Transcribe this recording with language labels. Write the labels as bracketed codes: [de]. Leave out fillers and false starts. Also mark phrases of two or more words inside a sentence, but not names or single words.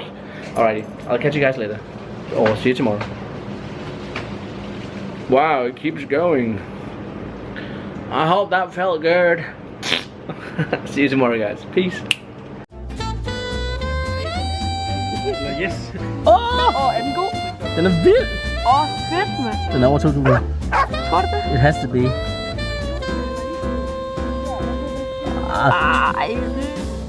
[en] Alrighty, I'll catch you guys later, or see you tomorrow. Wow, it keeps going. I hope that felt good. See you tomorrow, guys. Peace. Yes. [da] En god. Den er vild. Fedt, mand. Den er over 2.000. Tror du det? [en] It has to be. [da] Ej,